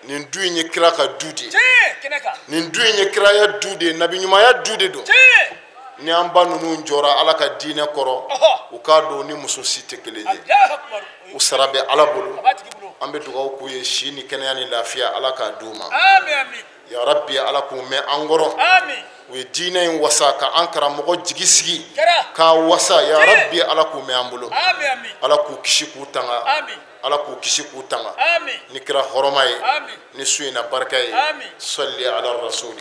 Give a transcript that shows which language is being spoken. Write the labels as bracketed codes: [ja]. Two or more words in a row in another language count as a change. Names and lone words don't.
[bm] nin du in ye kira ka du de ye Tiɲɛ. Kɛnɛ kan. nin du in ye kiraya du de ye nabiɲumanya du de don Tiɲɛ. ni an ba ninnu jɔra Ala ka diinɛ kɔrɔ Ɔhɔ. u k'a dɔn ni muso si tɛ kelen ye [ar] الله أكبر. [bm] u sara bɛ Ala bolo A b'a tigi bolo. an bɛ dugawu k'u ye si ni kɛnɛya ni lafiya Ala k'a d'u ma Amin amin. [ar] يا رب [bm] Ala k'u mɛn an kɔrɔ Amin. u ye diinɛ in wasa ka an karamɔgɔ jigi sigi Kɛra. k'a wasa [ar] يا رب [bm] Ala k'u mɛn an bolo Amin amin. Ala k'u kisi k'u tanga Amin. Ala k'u kisi k'u tanga Amin. ni kɛra hɔrɔma ye Amin. ni su in na barika ye Amin. [ar] صل على رسول